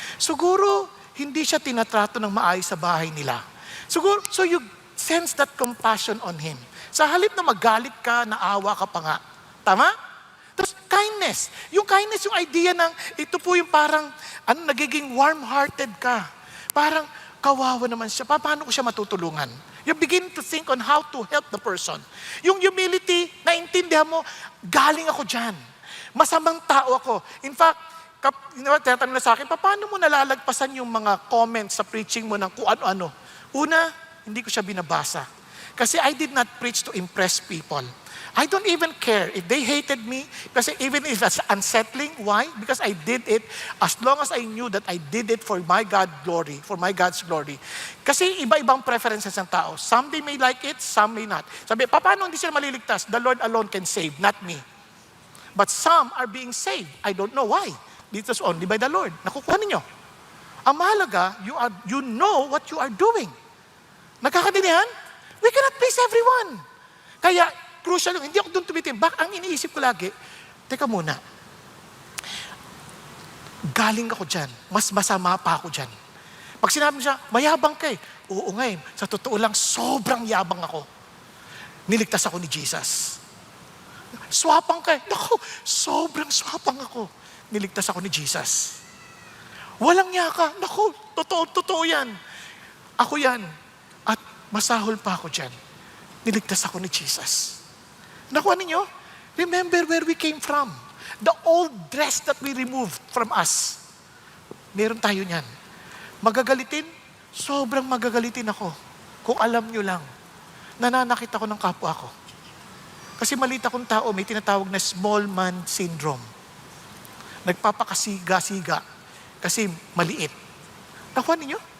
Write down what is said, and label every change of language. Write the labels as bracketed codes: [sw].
[tl] Siguro, hindi siya tinatrato ng maayos sa bahay nila. [en] Siguro, so you sense that compassion on him. [tl] Sa halip na magalit ka, naawa ka pa nga. Tama? Tapos, kindness. Yung kindness, yung idea ng, ito po yung parang, nagiging warm-hearted ka. Parang, kawawa naman siya. Paano ko siya matutulungan? [en] You begin to think on how to help the person. [tl] Yung humility, naintindihan mo, galing ako dyan. Masamang tao ako. [en] In fact, [tl] tinatanong na sa akin, paano mo nalalagpasan yung mga comments sa preaching mo ng kung ano-ano? Una, hindi ko siya binabasa. [en] Kasi I did not preach to impress people. I don't even care if they hated me, kasi even if it's unsettling. Why? Because I did it as long as I knew that I did it for my God's glory. [tl] Kasi iba-ibang preferences ng tao. [en] Some they may like it, some may not. [tl] Sabi, paano hindi sila maliligtas? [en] The Lord alone can save, not me. But some are being saved. I don't know why. It is only by the Lord. [tl] Nakukuha ninyo. Ang mahalaga, [en] you know what you are doing. [tl] Nagkakadinihan? [en] We cannot please everyone. [tl] Kaya, crucial, hindi ako doon tumitimbak. Ang iniisip ko lagi, teka muna, galing ako dyan. Mas masama pa ako dyan. Pag sinabi niya, mayabang ka eh. Oo nga eh. Sa totoo lang, sobrang yabang ako. Niligtas ako ni Jesus. Swapang ka eh. Naku, sobrang swapang ako. Niligtas ako ni Jesus. Walang niya ka. Naku, totoo yan. Ako yan. At masahol pa ako dyan. Niligtas ako ni Jesus. Nakuha ninyo? [en] Remember where we came from. The old dress that we removed from us. [tl] Meron tayo niyan. Magagalitin? Sobrang magagalitin ako. Kung alam nyo lang, nananakit ako ng kapwa ko. Kasi maliit akong tao, may tinatawag na [en] small man syndrome. [tl] Nagpapakasiga-siga kasi maliit. Nakuha ninyo?